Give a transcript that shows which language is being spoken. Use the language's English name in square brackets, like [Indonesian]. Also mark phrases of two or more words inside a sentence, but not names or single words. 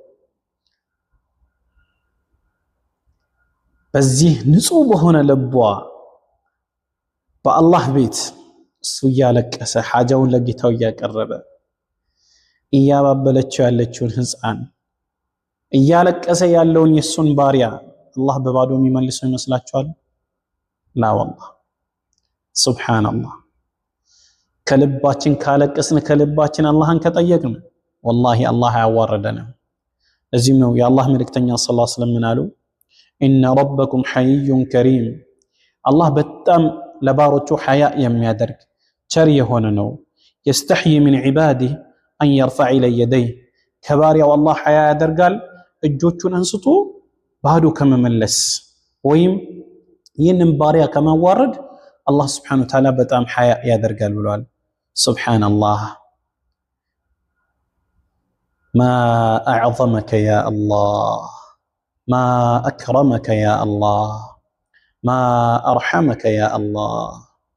[Amharic] በዚህ ንጹህ በሆነ ልቧ በአላህ ቤት እሱ ያለቀሰ ሐጃውን ለጌታው ያቀረበ እያባበለችው ያለችውን ህፃን እያለቀሰ ያለውን የሱን ባሪያ አላህ በባዶ የሚመልሰው ይመስላችኋል ላ والله ሱብሃንአላህ ከልባችን ካለቀስን ከልባችን አላህን ከጠየቅን والله አላህ ያዋረደናል እዚህም ነው የአላህ መልእክተኛ [Arabic] صلى الله عليه وسلم [Amharic] አሉ [Arabic] ان ربكم حي كريم [Amharic] الله በጣም ለባሮቹ ሐያ የሚያደርግ ቸር የሆነ ነው [Arabic] يستحي من عباده ان يرفع الى يديه [Amharic] ከባሪያው አላህ ሐያ ያደርጋል እጆቹን አንስቶ ባዶ ከመመለስ ወይም ይህንን ባሪያ ከማዋረድ [Arabic] الله سبحانه وتعالى [Amharic] በጣም ሐያ ያደርጋል ብሏል [Arabic] سبحان الله ما أعظمك يا الله ما أكرمك يا الله ما أرحمك يا الله